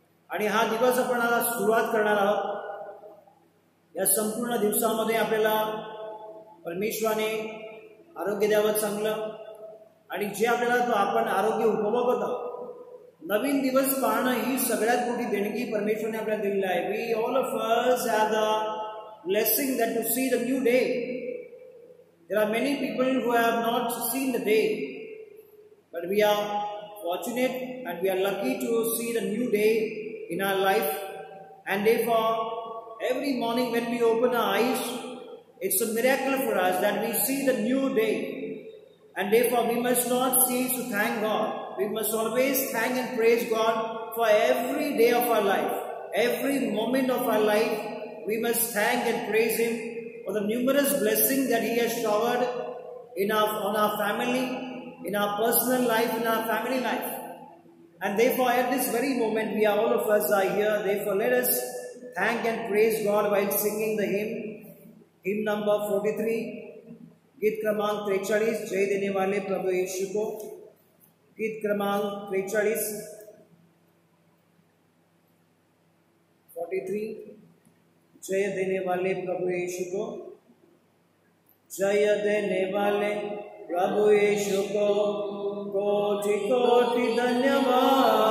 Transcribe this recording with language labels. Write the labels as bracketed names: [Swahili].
[Marathi] आणि हा दिवस आपण आता सुरुवात करणार आहोत. या संपूर्ण दिवसामध्ये आपल्याला परमेश्वराने आरोग्य द्यावं चांगलं, आणि जे आपल्याला आपण आरोग्य उपभोगत आहोत, नवीन दिवस पाहणं ही सगळ्यात मोठी देणगी परमेश्वराने आपल्याला दिलेली आहे. [English] We all of us have the blessing that to see the new day. There are many people who have not seen the day, but we are fortunate and we are lucky to see the new day in our life. And therefore, every morning when we open our eyes, it's a miracle for us that we see the new day. And therefore, we must not cease to thank God. We must always thank and praise God for every day of our life. Every moment of our life, we must thank and praise Him for the numerous blessings that He has showered on our family, in our personal life, in our family life. And therefore, at this very moment, we are all of us are here. Therefore, let us thank and praise God while singing the hymn number 43, [Hindi] गीत क्रमांक 43, जय देने वाले प्रभु यीशु को. गीत क्रमांक 43, 43, जय देने वाले प्रभु यीशु को. जय देने वाले प्रभु यीशु को कोटि कोटि धन्यवाद.